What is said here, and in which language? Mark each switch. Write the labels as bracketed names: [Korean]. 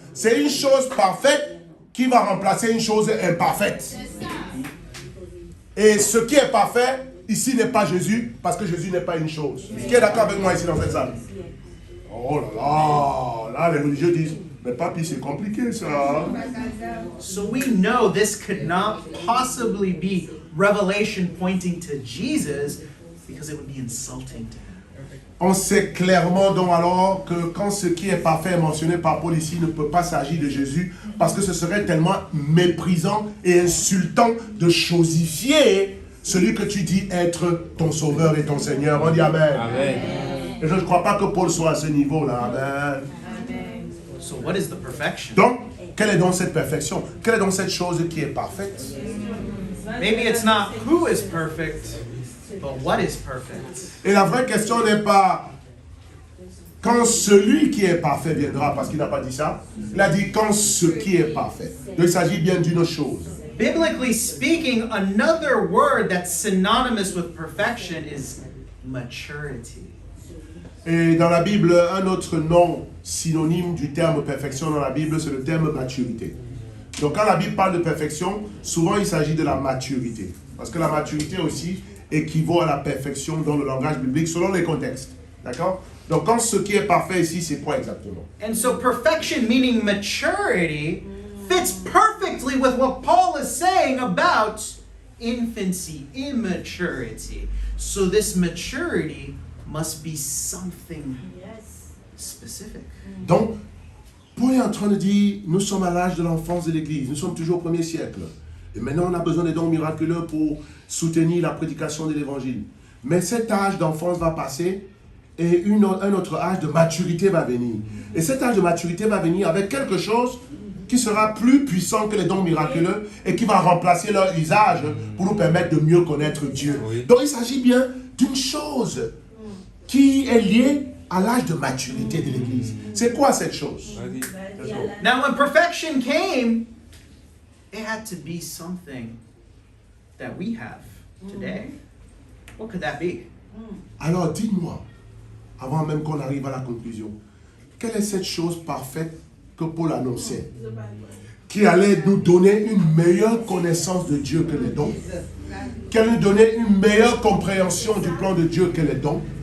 [French] C'est une chose parfaite qui va remplacer une chose imparfaite. Et ce qui est parfait, ici n'est pas Jésus, parce que Jésus n'est pas une chose. Qui est d'accord avec moi ici dans cette salle? Oh là là, là les religieux disent, mais papi, c'est compliqué ça. [English] So we know this could not possibly be revelation pointing to Jesus because it would be insulting to him. [French] On sait clairement donc alors que quand ce qui est parfait est mentionné par Paul ici, il ne peut pas s'agir de Jésus parce que ce serait tellement méprisant et insultant de chosifier celui que tu dis être ton sauveur et ton Seigneur. On dit Amen. Amen. Et je ne crois pas que Paul soit à ce niveau-là. Amen. [English] So, what is the perfection? [French] Donc, quelle est donc cette perfection? Quelle est donc cette chose qui est parfaite? [English] Maybe it's not who is perfect, but what is perfect. [French] Et la vraie question n'est pas quand celui qui est parfait viendra, parce qu'il n'a pas dit ça. Il a dit quand ce qui est parfait. Donc il s'agit bien d'une chose. [English] Biblically speaking, another word that's synonymous with perfection is maturity. [French] Et dans la Bible, un autre nom synonyme du terme perfection dans la Bible, c'est le terme maturité. Donc quand la Bible parle de perfection, souvent il s'agit de la maturité. Parce que la maturité aussi équivaut à la perfection dans le langage biblique selon les contextes. D'accord? Donc quand ce qui est parfait ici, c'est quoi exactement? [English] And so perfection, meaning maturity, fits perfectly with what Paul is saying about infancy, immaturity. So this maturity must be something specific. [French] Donc, Paul est en train de dire, nous sommes à l'âge de l'enfance de l'Église, nous sommes toujours au 1er siècle. Et maintenant, on a besoin des dons miraculeux pour soutenir la prédication de l'Évangile. Mais cet âge d'enfance va passer et un autre âge de maturité va venir. Et cet âge de maturité va venir avec quelque chose qui sera plus puissant que les dons miraculeux et qui va remplacer leur usage pour nous permettre de mieux connaître Dieu. Oui. Donc, il s'agit bien d'une chose qui est liée à l'âge de maturité de l'Église. C'est quoi cette chose? Vas-y. [English] Now, when perfection came, it had to be something that we have today. What could that be? [French] Alors, dites-moi, avant même qu'on arrive à la conclusion, quelle est cette chose parfaite que Paul annonçait, qui allait nous donner une meilleure connaissance de Dieu que les dons, qui allait nous donner une meilleure compréhension du plan de Dieu que les dons?